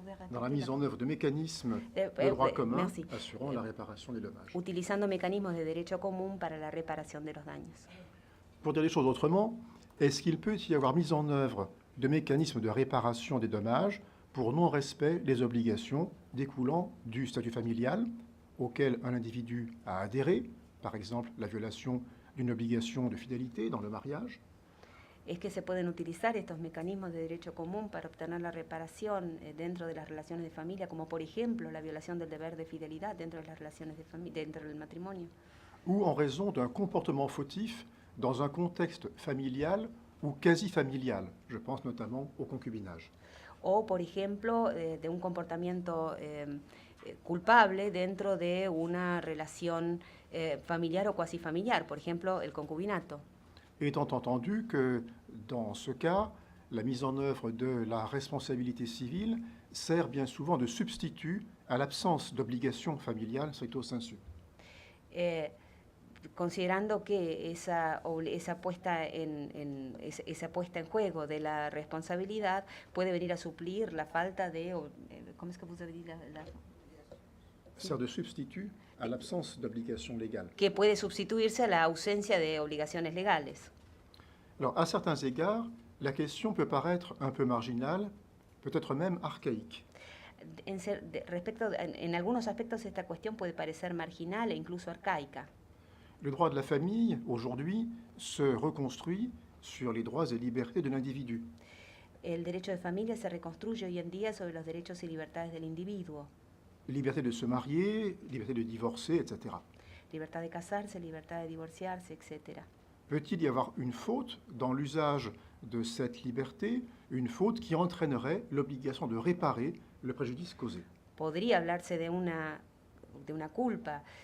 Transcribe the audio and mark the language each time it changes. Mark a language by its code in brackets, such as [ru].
[fr] Dans la mise en œuvre de mécanismes de droit commun assurant la réparation des dommages. [es] Utilizando mecanismos de derecho común para la reparación de los daños. [fr] Pour dire les choses autrement, est-ce qu'il peut y avoir mise en œuvre de mécanismes de réparation des dommages pour non-respect des obligations découlant du statut familial auquel un individu a adhéré, par exemple la violation d'une obligation de fidélité dans le mariage? [es] Es que se pueden utilizar estos mecanismos de derecho común para obtener la reparación dentro de las relaciones de familia, como por ejemplo la violación del deber de fidelidad dentro de las relaciones de familia, dentro del matrimonio. [fr] Ou en raison d'un comportement fautif dans un contexte familial ou quasi familial, je pense notamment au concubinage. [es] O por ejemplo de un comportamiento culpable dentro de una relación familiar o cuasi familiar, por ejemplo el concubinato. [fr] Étant entendu que, dans ce cas, la mise en œuvre de la responsabilité civile sert bien souvent de substitut à l'absence d'obligation familiale stricto sensu. [es] Considerando que esa puesta en juego de la responsabilidad puede venir a suplir la falta de... ¿Cómo es que [fr] vous avez dit la... Sert de substitut à l'absence d'obligation légale. [es] Que puede sustituirse a la ausencia de obligaciones legales. [fr] Alors, à certains égards, la question peut paraître un peu marginale, peut-être même archaïque. [es] en algunos aspectos esta cuestión puede parecer marginal e incluso arcaica. [fr] Le droit de la famille, aujourd'hui, se reconstruit sur les droits et libertés de l'individu. [es] El derecho de familia se reconstruye hoy en día sobre los derechos y libertades del individuo. [fr] Liberté de se marier, liberté de divorcer, etc. [es] Libertad de casarse, libertad de divorciarse, etc. [fr] Peut-il y avoir une faute dans l'usage de cette liberté, une faute qui entraînerait l'obligation de réparer le préjudice causé? [es] Podría hablarse de una culpa,